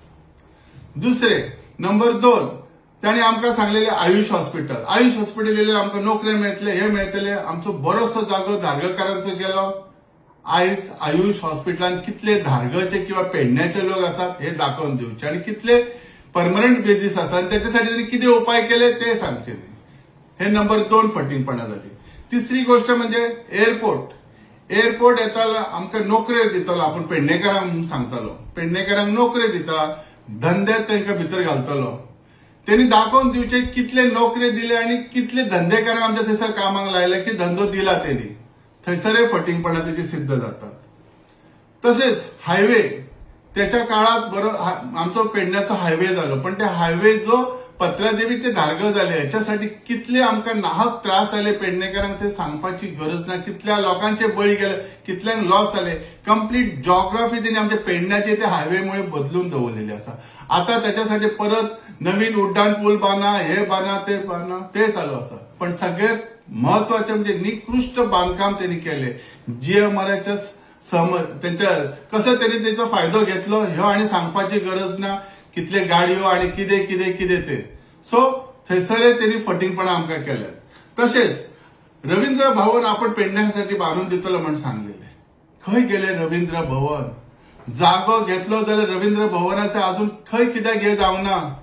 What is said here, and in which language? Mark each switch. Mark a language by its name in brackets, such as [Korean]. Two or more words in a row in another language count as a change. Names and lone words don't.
[Konkani] दुसरे नंबर 2 त्याने आमकां सांगलेले आयुष हॉस्पिटल येयले आमकां नोकऱ्यो मेळटले हे मेळटले. आमचो बरोचसो जागो धारगळकारांचो गेलो. आयज आयुष हॉस्पिटलान कितले धारगळचे किंवा पेडण्याचे लोक असतात हे दाखवून दिवचे आणि कितले परमनंट बेजीस असतात आणि त्याच्यासाठी त्यांनी किती उपाय केले ते सांगचे. हे नंबर 2 फटिंगपणा झाली. तिसरी गोष्ट म्हणजे एअरपोर्ट येतालो आमकां नोकऱ्यो दितलो. आपण पेडणेकारांक सांगतालो पेडणेकारांक नोकऱ्यो दिता धंद्यात तांकां भितर घालतलो. त्यांनी दाखवून दिवचे कितले नोकऱ्यो दिले आणि कितले धंदेकारांक आमच्या थंयसर कामाक लायले की धंदो दिला त्यांनी. थंयसर फटिंगपणा त्याची सिद्ध जातात. तसेच हायवे त्याच्या काळात बरो आमचो पेडण्याचो हायवे झालो पण ते हायवे जो पत्रादेवी ते धारगळ झाले याच्यासाठी कितले आमकां नाहक त्रास झाले पेडणेकारांक ते सांगपाची गरज ना. कितल्या लोकांचे बळी गेले कितल्यांक लॉस झाले. [English] complete geography [Konkani] त्यांनी आमच्या पेडण्याचे ते हायवेमुळे बदलून दवरलेली असा. आता त्याच्यासाठी परत नवीन उड्डाण पूल बांधा हे बांधा ते चालू असा. [Marathi] पण सगळ्यात महत्वाचे म्हणजे निकृष्ट बांधकाम त्यांनी केले. [Konkani] जीएमआरच्या त्यांच्या कसं त्यांनी त्याचा फायदो घेतलो ह्यो आणि सांगपाची गरज ना. कितले गाडयो आणि कितें ते. सो थंयसर त्यांनी फटिंगपणा आमकां केले. तसेच रवींद्र भवन आपण पेडण्यासाठी बांधून दितलो म्हणून सांगलेले. खंय गेले रवींद्र भवन. जागो घेतलो जाल्यार रवींद्र भवनाचे अजून खंय कित्याक हे जावना.